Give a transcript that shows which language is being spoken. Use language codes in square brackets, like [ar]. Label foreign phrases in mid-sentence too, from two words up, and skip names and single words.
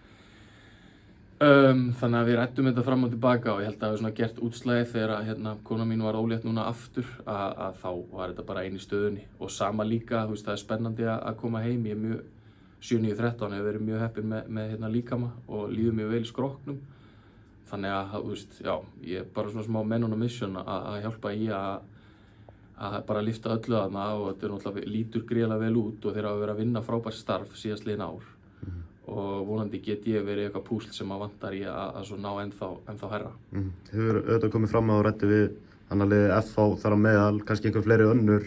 [is] Þannig að við ræddum þetta fram og tilbaka og ég held að það hefur svona gert útslagið þegar kona mín var ólétt núna aftur að þá var þetta bara ein í stöðunni og sama líka, þú veist, það er spennandi að koma heim, ég er mjög 7-9-13 hefur verið mjög heppinn með líkama og líður mjög vel í skrokknum. Þannig að, þú veist, já, ég er bara svona smá [en] men on a mission [is] að hjálpa í að bara lyfta öllu þarna og þetta náttúrulega lítur gríðarlega vel út og þeir hafa verið að vinna frábært starf síðastliðin ár. Og vonandi get ég verið eitthvað púsl sem að vantar í að svo ná ennþá hærra. Hefur auðvitað komið fram á ræddi við annar liðið FH þar á meðal, kannski einhver fleiri önnur.